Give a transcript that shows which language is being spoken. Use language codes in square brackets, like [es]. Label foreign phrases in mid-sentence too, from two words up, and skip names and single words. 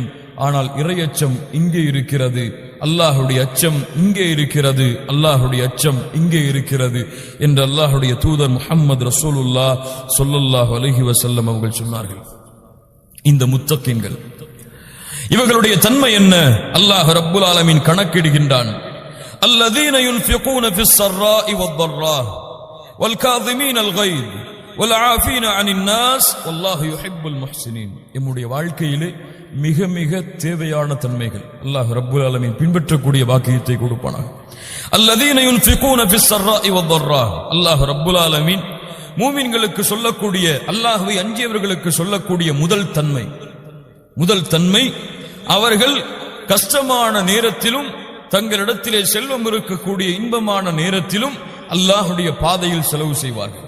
[ta] ஆனால் இறையச்சம் இங்கே இருக்கிறது, அல்லாஹ்வுடைய அச்சம் இங்கே இருக்கிறது, அல்லாஹ்வுடைய அச்சம் இங்கே இருக்கிறது என்று அல்லாஹ்வுடைய தூதர் முஹம்மது [ar] رسول الله صلى الله عليه وسلم [ta] அவர்கள் சொன்னார்கள். இந்த முத்தகின்கள் இவர்களுடைய தன்மை என்ன? [ar] الله رب العالمين [ta] கணக்கிடுகின்றான். [ar] الذين ينفقون في السراء والضراء والكاظمين الغيظ والعافين عن الناس والله يحب المحسنين. [ta] நம்முடைய வாழ்க்கையிலே மிக மிக தேவையான தன்மைகள் [ar] الله رب العالمين [ta] பின்பற்றக்கூடிய பாக்கியத்தை கொடுப்பானாக. [ar] الذين ينفقون في السراء والضراء. الله رب العالمين [ta] மூமின்களுக்கு சொல்லக்கூடிய, அல்லாஹ்வை அஞ்சியவர்களுக்கு சொல்லக்கூடிய முதல் தன்மை அவர்கள் கஷ்டமான நேரத்திலும் தங்களிடத்திலே செல்வம் இருக்கக்கூடிய இன்பமான நேரத்திலும் அல்லாஹ்வுடைய பாதையில் செலவு செய்வார்கள்.